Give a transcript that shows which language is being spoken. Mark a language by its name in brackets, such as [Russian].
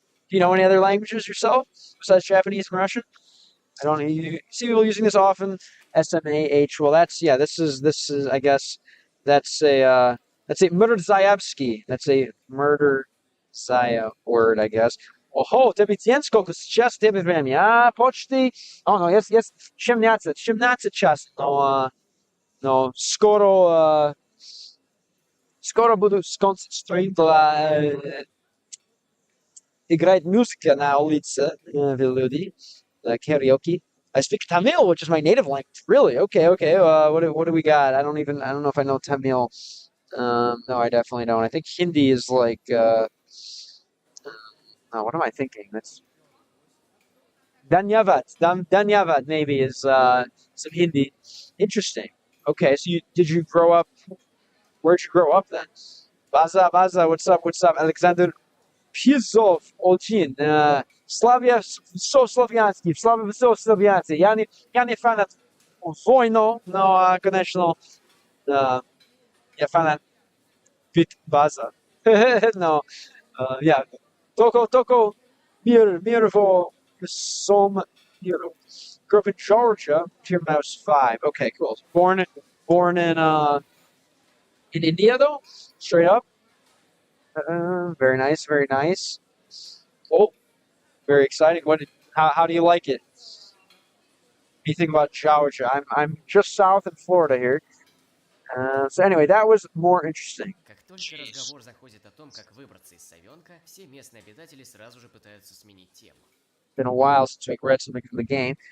[English] Do you know any other languages yourself besides Japanese and Russian? I don't know. You see people using this often. SMAH. Well, this is I guess that's a Murdzayevsky. That's a murder Zaya word, I guess. [Russian] Ого, тебе день сколько сейчас тебе времени? Почти. [English] Oh no, yes, 17 час. [Russian] Но скоро буду сконцентрирован играть музыка на улице люди. [English] Karaoke. I speak Tamil, which is my native language. Really? Okay. What do we got? I don't know if I know Tamil. No, I definitely don't. I think Hindi is like. No, what am I thinking? That's Dhanyavad. Dhanyavad maybe is some Hindi. Interesting. Okay, so did you grow up? Where'd you grow up then? Baza, what's up? Alexander Pizov, Olchin. Slavia, so Slaviansky. Slavia, so Slaviansky. [Russian] Я не фанат войну, но, конечно, я фанат Baza. [English] No, yeah. Toko, Mirvo, Som, grew up in Georgia until I was 5. Okay, cool. Born in India though, straight up. Very nice. Oh, very exciting. How do you like it? What do you think about Georgia? I'm just south in Florida here. So anyway, that was more interesting. [Russian] Как только разговор заходит о том, как выбраться из совенка, все местные обитатели сразу же пытаются сменить тему. [English] Been a while since we read something from the game.